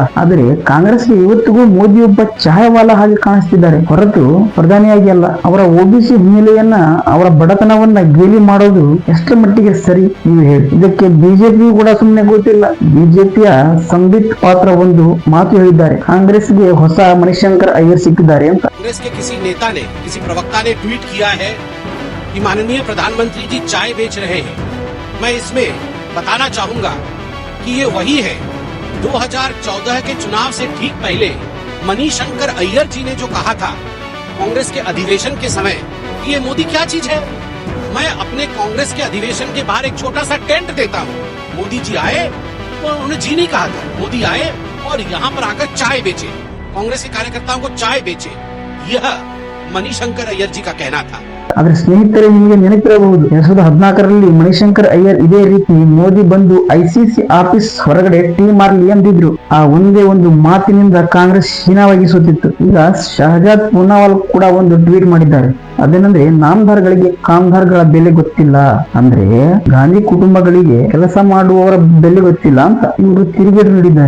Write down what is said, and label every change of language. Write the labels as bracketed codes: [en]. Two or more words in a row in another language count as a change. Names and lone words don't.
[kn] ಆದ್ರೆ ಕಾಂಗ್ರೆಸ್ಗೆ ಇವತ್ತಿಗೂ ಮೋದಿ ಒಬ್ಬ ಚಹಾವಾಲ ಹಾಗೆ ಕಾಣಿಸ್ತಿದ್ದಾರೆ ಹೊರತು ಪ್ರಧಾನಿಯಾಗಿ ಅಲ್ಲ. ಅವರ OBC ಹಿನ್ನೆಲೆಯನ್ನ, ಅವರ ಬಡತನವನ್ನ ಗೇಲಿ ಮಾಡೋದು ಎಷ್ಟರ ಮಟ್ಟಿಗೆ ಸರಿ ನೀವು ಹೇಳಿ? ಇದಕ್ಕೆ ಬಿಜೆಪಿ ಕೂಡ ಸುಮ್ಮನೆ ಗೊತ್ತಿಲ್ಲ. ಬಿಜೆಪಿಯ ಸಂಬಿತ್ ಪಾತ್ರ ಒಂದು ಮಾತು ಹೇಳಿದ್ದಾರೆ, ಕಾಂಗ್ರೆಸ್ಗೆ ಹೊಸ ಮಣಿಶಂಕರ್ अय्यर सिक्किದ್ದಾರೆ ಅಂತ. [hi] कांग्रेस के किसी नेता ने, किसी प्रवक्ता ने ट्वीट किया है कि माननीय प्रधानमंत्री जी चाय बेच रहे हैं. मैं इसमें बताना चाहूंगा कि ये वही है 2014 के चुनाव से ठीक पहले मणिशंकर अय्यर जी ने जो कहा था कांग्रेस के अधिवेशन के समय कि ये मोदी क्या चीज है, मैं अपने कांग्रेस के अधिवेशन के बाहर एक छोटा सा टेंट देता हूँ, मोदी जी आए तो उन्होंने जी नहीं कहा था, मोदी आए और यहाँ पर आकर चाय बेचे, कांग्रेस के कार्यकर्ताओं को चाय बेचे, यह मणिशंकर अय्यर जी का कहना था। [kn] ಆದ್ರೆ ಸ್ನೇಹಿತರೆ, ನಿಮಗೆ ನೆನಪಿರಬಹುದು 2014ರಲ್ಲಿ ಮಣಿಶಂಕರ್ ಅಯ್ಯರ್ ಇದೇ ರೀತಿ ಮೋದಿ ಬಂದು ಐಸಿಸಿ ಆಫೀಸ್ ಹೊರಗಡೆ ಟೀ ಮಾರ್ಲಿ ಎಂದಿದ್ರು. ಆ ಒಂದೇ ಒಂದು ಮಾತಿನಿಂದ ಕಾಂಗ್ರೆಸ್ ಹೀನವಾಗಿ ಸೋತಿತ್ತು. ಈಗ ಶಹಜಾದ್ ಪೂನಾವಾಲ್ ಕೂಡ ಒಂದು ಟ್ವೀಟ್ ಮಾಡಿದ್ದಾರೆ. ಅದೇನಂದ್ರೆ, ನಾಮದಾರ್ಗಳಿಗೆ ಕಾಮದಾರ್ಗಳ ಬೆಲೆ ಗೊತ್ತಿಲ್ಲ, ಅಂದ್ರೆ ಗಾಂಧಿ ಕುಟುಂಬಗಳಿಗೆ ಕೆಲಸ ಮಾಡುವವರ ಬೆಲೆ ಗೊತ್ತಿಲ್ಲ ಅಂತ ಇವರು ತಿರುಗೇಟು ನೀಡಿದ್ದಾರೆ.